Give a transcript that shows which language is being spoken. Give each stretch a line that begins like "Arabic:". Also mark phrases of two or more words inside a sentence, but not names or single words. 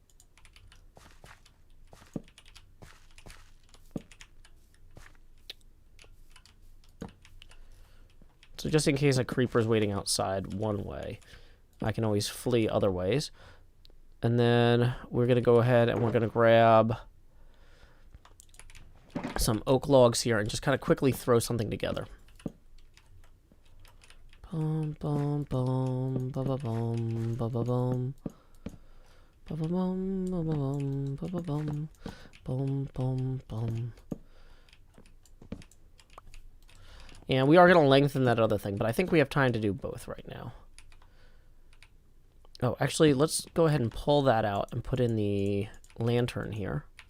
English: So just in case a creeper's waiting outside one way, I can always flee other ways. And then we're going to go ahead and we're going to grab some oak logs here and just kind of quickly throw something together. Boom, boom, boom, ba ba boom, ba ba boom, ba ba boom, ba ba boom, ba ba boom, boom, boom, boom. And we are going to lengthen that other thing, but I think we have time to do both right now. Oh, actually, let's go ahead and pull that out and put in the lantern here.